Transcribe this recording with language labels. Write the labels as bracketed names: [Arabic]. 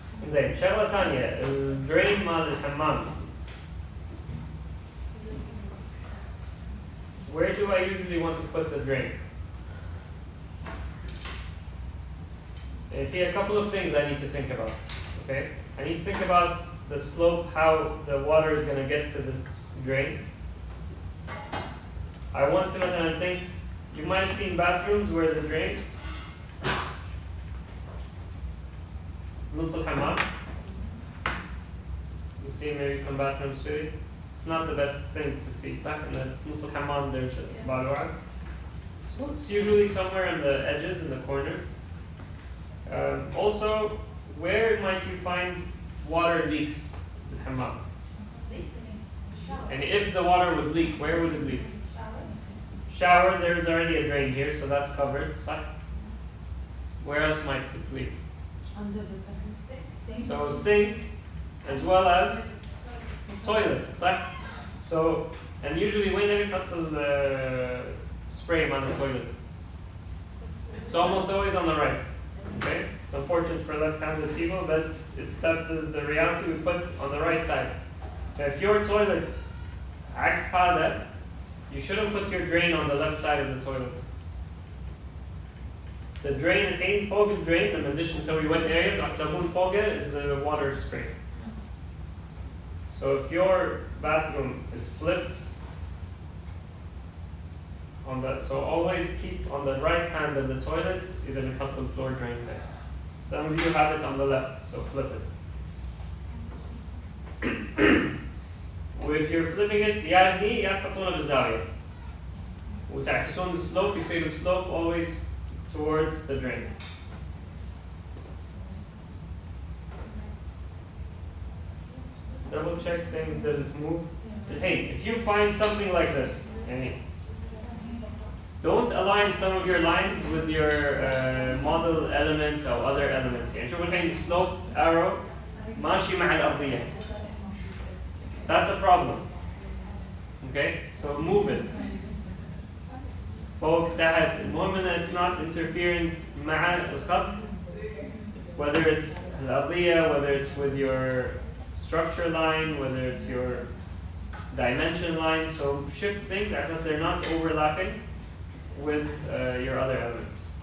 [Arabic] زين شغلة ثانية الدرين مال الحمام. [English] Where do I usually want to put the drain? Okay, a couple of things I need to think about. Okay, I need to think about the slope, how the water is going to get to this drain. I want to [Arabic] مثلا [English] think, you might have seen bathrooms where the drain [Arabic] نص الحمام. [English] You've seen maybe some bathrooms too. It's not the best thing to see. [Arabic] صح؟ إن نص الحمام [English] there's [Arabic] بالوعد. [English] So it's usually somewhere in the edges, in the corners. Also, where might you find water leaks in hammam? And if the water would leak, where would it leak? Shower, there's already a drain here, so that's covered. [Arabic] صح? [English] Where else might it leak? Under the sink. So sink, as well as toilet, [Arabic] صح? [English] So, and usually when you cut the spray on the toilet, it's almost always on the right. Okay, it's unfortunate for left-handed people, but that's the reality we put on the right side. If your toilet [Arabic] عكس هذا, [English] you shouldn't put your drain on the left side of the toilet. The drain [Arabic] الحين فوق الدرين لما ندش نسوي [English] wet areas [Arabic] راح تكون فوقه [English] is the water spray. So if your bathroom is flipped on that, so always keep on the right hand of the toilet [Arabic] إذا نحط [English] the floor drain there. Some of you have it on the left, so flip it. If you're flipping it [Arabic] يا هني يا تحطونه بالزاوية. وتعكسون [English] the slope, you say the slope always towards the drain. Double check things didn't move. Hey, if you find something like this, don't align some of your lines with your model elements or other elements. [Arabic] يعني شوف الحين [English] slope arrow [Arabic] ماشي مع الأرضية. [English] That's a problem. Okay, so move it. [Arabic] فوق تحت. المهم إن [English] it's not interfering [Arabic] مع الخط. [English] Whether it's [Arabic] الأرضية, [English] whether it's with your structure line, whether it's your dimension line. So shift things as they're not overlapping with your other elements.